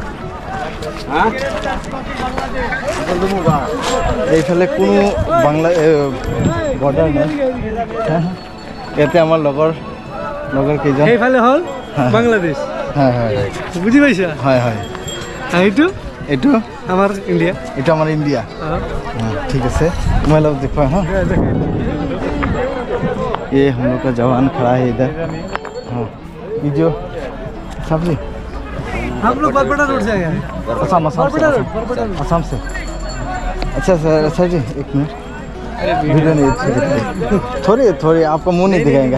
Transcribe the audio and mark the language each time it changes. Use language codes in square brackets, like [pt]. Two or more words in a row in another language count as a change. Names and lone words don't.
[as] এইফালে কোনো বৰ্ডাৰ নাই। ইয়াতে আমাৰ লগৰ কেইজন এইফালে হ'ল বাংলাদেশ। হয় হয় বুজি পাইছা? হয় হয়। এইটো আমাৰ ইণ্ডিয়া, এইটো আমাৰ ইণ্ডিয়া। [hi] ठीक है, मैं लोग देखो। हाँ, ये हम लोग का जवान खड़ा है इधर। हाँ, ये जो सब्जी हम लोग बरबड़ा रोड से आए हैं। असम से। अच्छा सर जी एक मिनट, वीडियो नहीं थोड़ी आपका मुंह नहीं दिखाएंगे।